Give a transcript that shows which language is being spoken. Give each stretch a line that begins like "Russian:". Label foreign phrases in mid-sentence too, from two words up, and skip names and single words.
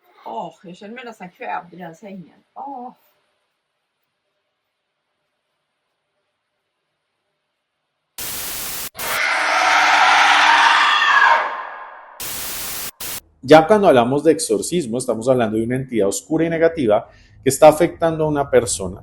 Swedish: Jag känner mig nästan kvävd i den sängen.
Spanish: Ya cuando hablamos de exorcismo, estamos hablando de una entidad oscura y negativa que está afectando a una persona.